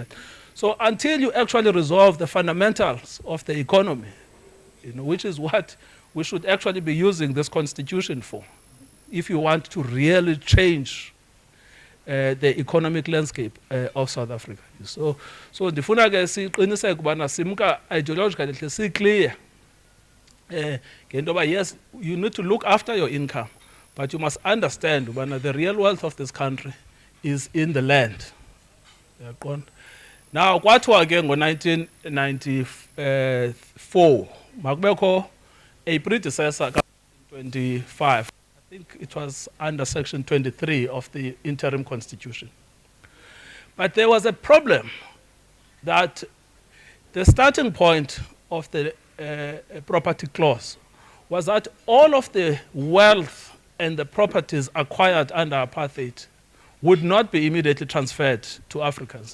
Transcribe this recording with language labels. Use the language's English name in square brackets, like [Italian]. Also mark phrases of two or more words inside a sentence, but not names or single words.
[English] So until you actually resolve the fundamentals of the economy, which is what we should actually be using this constitution for, if you want to really change the economic landscape of South Africa. [Xhosa] So ndifuna ke siqiniseke ubana simka ideologically si clear ngento ba [English] yes, you need to look after your income, but you must understand [Xhosa] ubana [English] the real wealth of this country is in the land. [Xhosa] Uyaqonda? Now kwathiwa ke ngo-1994 makubekho [English] a predecessor [Xhosa] ka-25. [English] I think it was under section 23 of the interim constitution. But there was a problem that the starting point of the property clause was that all of the wealth and the properties acquired under apartheid would not be immediately transferred to Africans.